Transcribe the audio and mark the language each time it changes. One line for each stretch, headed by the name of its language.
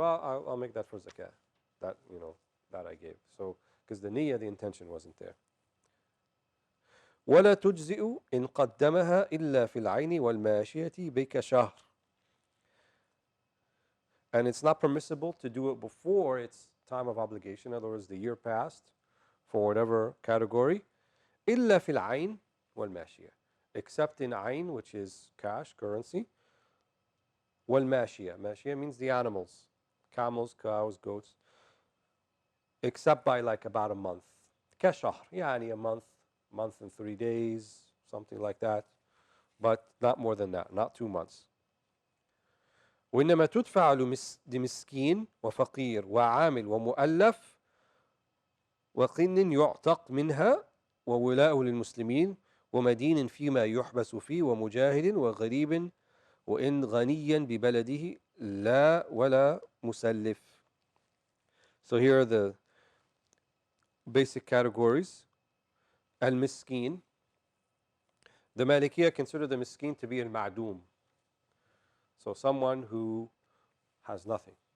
English: I'll make that for zakat. That I gave. So because the niyyah, the intention wasn't there.
Arabic: ولا تجزئ إن قدمها إلا في العين والماشية بك شهر.
English: And it's not permissible to do it before its time of obligation. In other words, the year passed for whatever category.
Arabic: إلا في العين والماشية.
English: Except in ayn, which is cash, currency.
Arabic: والماشية.
English: Mashia means the animals. Camels, cows, goats. Except by like about a month.
Arabic: كشهر.
English: يعني a month and 3 days, something like that. But not more than that, not 2 months.
Arabic: وإنما تدفع لمسكين وفقير وعامل ومؤلف وقن يعتق منها وولاء للمسلمين ومدين فيما يحبس فيه ومجاهد وغريب وإن غنيا ببلده لا ولا مسلف.
English: So here are the basic categories. Al-Miskin. The Malikiya consider the Miskin to be al-Ma'doom. So someone who has nothing.